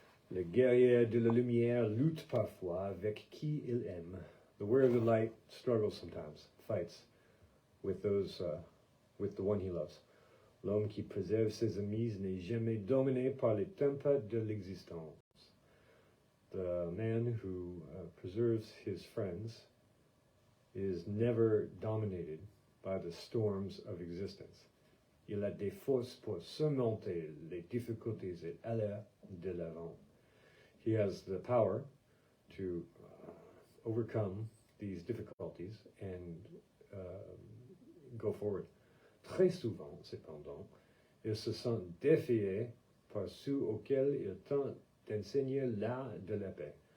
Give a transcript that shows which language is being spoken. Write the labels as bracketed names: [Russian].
[French] Le guerrier de la lumière lutte parfois avec qui il aime. [English] The warrior of the light struggles sometimes, fights with with the one he loves. [French] L'homme qui préserve ses amis n'est jamais dominé par les tempêtes de l'existence. [English] The man who preserves his friends is never dominated by the storms of existence. [French] Il a des forces pour surmonter les difficultés et aller de l'avant. [English] He has the power to overcome these difficulties and go forward. [French] Très souvent, cependant, ils se sentent défiés par ceux auxquels ils tentent d'enseigner l'art de la paix.